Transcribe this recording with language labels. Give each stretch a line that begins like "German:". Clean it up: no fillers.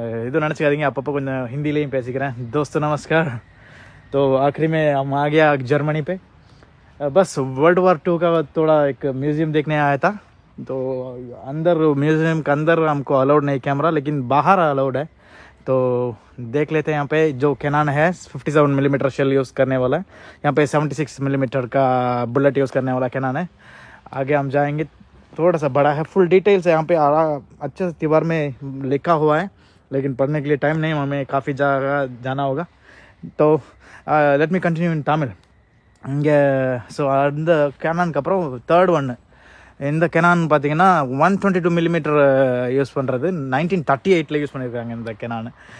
Tamil: இது நினச்சிக்காதீங்க, அப்பப்போ கொஞ்சம் ஹிந்திலையும் பேசிக்கிறேன்.
Hindi: दोस्तों नमस्कार. तो आखिरी में हम आ गया जर्मनी पे. बस वर्ल्ड वॉर 2 का थोड़ा एक म्यूज़ियम देखने आया था. तो अंदर म्यूज़ियम के अंदर हमको अलाउड नहीं कैमरा, लेकिन बाहर अलाउड है. तो देख लेते हैं. यहाँ पे जो कैनन है 57 mm शेल यूज़ करने वाला है. यहाँ पे 76 mm का बुलेट यूज़ करने वाला कैनन है. आगे हम जाएंगे. थोड़ा सा बड़ा है, फुल डिटेल्स है यहाँ पे अच्छे से दीवार में लिखा हुआ है, लेकिन पढ़ने के लिए टाइम नहीं, हमें काफ़ी जगह जाना होगा.
Tamil: तो
English: Let me continue in Tamil.
Tamil: இங்கே ஸோ அந்த கேனானுக்கு அப்புறம் தேர்ட் ஒன்று. இந்த கேனான் பார்த்தீங்கன்னா 122 mm யூஸ் பண்ணுறது. 1938 யூஸ் பண்ணியிருக்காங்க இந்த கேனானு.